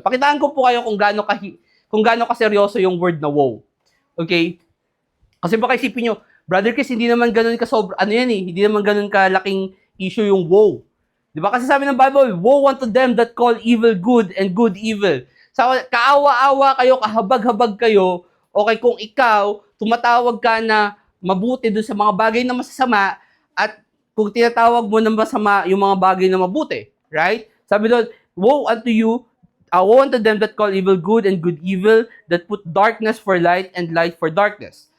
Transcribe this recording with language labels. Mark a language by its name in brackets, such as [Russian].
[Filipino] Pakitaan ko po kayo kung gaano kaseryoso yung word na woe. Okay? Kasi baka isipin nyo, Brother Chris, hindi naman ganun hindi naman ganun kalaking issue yung woe. Di ba? Kasi sabi ng Bible, [English] woe unto them that call evil good and good evil. [Filipino] So, kaawa-awa kayo, kahabag-habag kayo, okay, kung ikaw, tumatawag ka na mabuti dun sa mga bagay na masasama, at kung tinatawag mo na masama yung mga bagay na mabuti. [English] Right? [Filipino] Sabi doon, [English] woe unto you, woe unto them that call evil good and good evil, that put darkness for light and light for darkness.